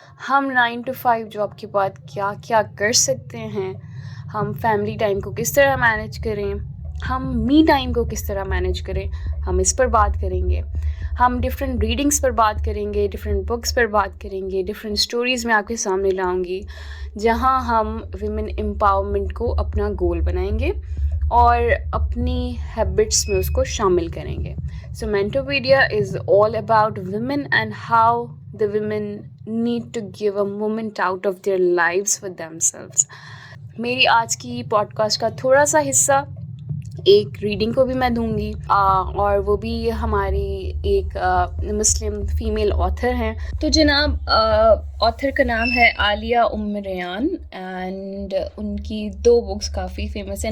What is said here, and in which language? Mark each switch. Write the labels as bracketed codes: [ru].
[hi] हम 9 to 5 job के बाद क्या क्या कर सकते हैं, हम फैमिली टाइम को किस तरह मैनेज करें, हम मी टाइम को किस तरह मैनेज करें, हम इस पर बात करेंगे. हम डिफरेंट रीडिंग्स पर बात करेंगे, डिफरेंट बुक्स पर बात करेंगे, डिफरेंट स्टोरीज़ मैं आपके सामने लाऊंगी जहां हम विमेन एम्पावरमेंट को अपना गोल बनाएंगे और अपनी हैबिट्स में उसको शामिल करेंगे. [en] So Mentopedia is all about women and how the women need to give a moment out of their lives for themselves. [hi] मेरी आज की पॉडकास्ट का थोड़ा सा हिस्सा एक रीडिंग को भी मैं दूंगी, और वो भी हमारी एक मुस्लिम फीमेल ऑथर हैं. तो जनाब ऑथर का नाम है आलिया रयान एंड उनकी 2 बुक्स काफ़ी फेमस हैं.